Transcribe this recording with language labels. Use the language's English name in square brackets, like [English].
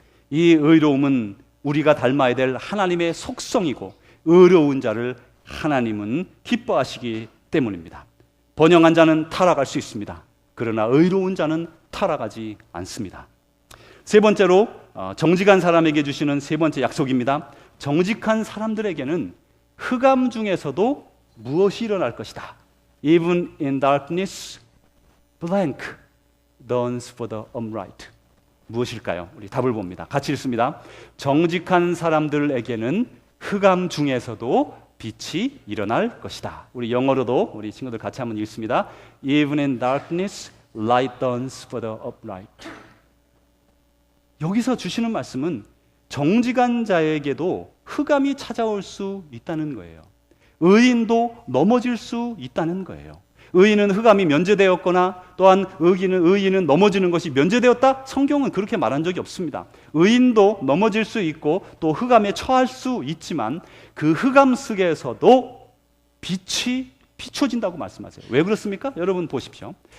[Korean] 이 의로움은 우리가 닮아야 될 하나님의 속성이고, 의로운 자를 하나님은 기뻐하시기 때문입니다. 번영한 자는 타락할 수 있습니다. 그러나 의로운 자는 타락하지 않습니다. 세 번째로 정직한 사람에게 주시는 세 번째 약속입니다. 정직한 사람들에게는 흑암 중에서도 무엇이 일어날 것이다. [English] Even in darkness, blank dawns for the upright. [Korean] 무엇일까요? 우리 답을 봅니다. 같이 읽습니다. 정직한 사람들에게는 흑암 중에서도 빛이 일어날 것이다. 우리 영어로도 우리 친구들 같이 한번 읽습니다. [English] Even in darkness, light dawns for the upright. [Korean] 여기서 주시는 말씀은 정직한 자에게도 흑암이 찾아올 수 있다는 거예요. 의인도 넘어질 수 있다는 거예요. 의인은 흑암이 면제되었거나 또한 의인은 넘어지는 것이 면제되었다? 성경은 그렇게 말한 적이 없습니다. 의인도 넘어질 수 있고 또 흑암에 처할 수 있지만 그 흑암 속에서도 빛이 비춰진다고 말씀하세요. 왜 그렇습니까? 여러분 보십시오.